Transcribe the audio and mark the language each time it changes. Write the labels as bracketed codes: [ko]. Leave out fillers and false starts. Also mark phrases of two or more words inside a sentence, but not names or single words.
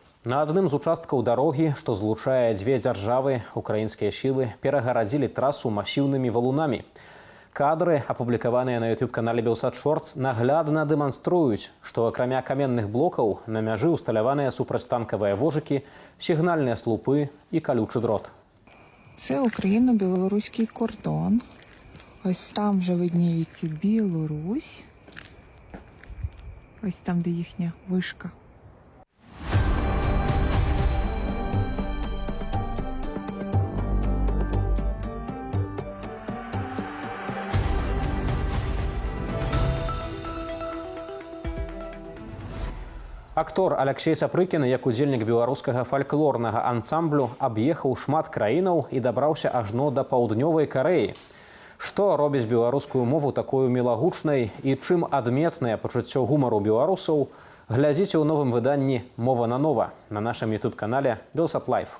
[be] На адным з участкаў дарогі, што злучае дзве дзяржавы, украінскія сілы перагарадзілі трасу масіўнымі валунамі. Кадры, апублікаваныя на YouTube-канале «Белсат Шортс», наглядна дэманструюць, што акрамя каменных блокаў на мяжы ўсталяваныя супрацьтанкавыя вожыкі, сігнальныя слупы і калючы дрот. [uk] Це україно-білоруський кордон. Ось там вже видніється Білорусь. Ось там, де їхня вишка. [be] Актор Аляксей Сапрыкін, як удзельнік беларускага фальклорнага ансамблю, аб'ехаў шмат краінаў і дабраўся ажно да паўднёвай Карэі. Што робіць беларускую мову такою мілагучнай і чым адметнае пачуццё гумару беларусаў, глядзіце ў новым выданні «Мова на нова» на нашым YouTube-канале «Белсат Лайф».